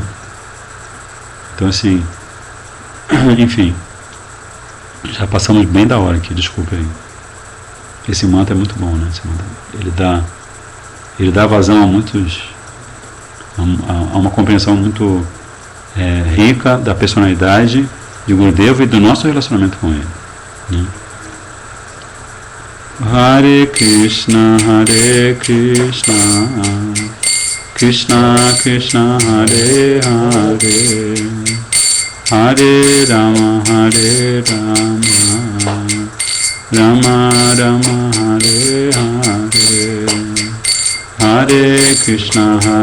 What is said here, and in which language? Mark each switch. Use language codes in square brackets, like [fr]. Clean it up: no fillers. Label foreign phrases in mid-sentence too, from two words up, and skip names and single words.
[pt] Então, assim, enfim, já passamos bem da hora aqui, desculpa aí. Esse mantra é muito bom, né? Esse mantra, ele dá vazão a uma compreensão muito rica da personalidade de Gurudeva e do nosso relacionamento com ele, né? [sa] हरे कृष्ण कृष्ण कृष्ण हरे हरे हरे राम, राम राम हरे हरे हरे कृष्ण,